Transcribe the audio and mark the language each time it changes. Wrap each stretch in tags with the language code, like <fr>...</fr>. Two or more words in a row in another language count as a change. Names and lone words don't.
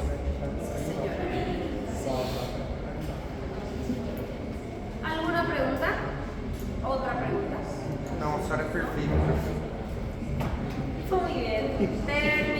<es>Señora. ¿Alguna pregunta? ¿Otra pregunta?</es> <pt>Não, a senhora é perfeita.</pt> <es>Muy bien.</es>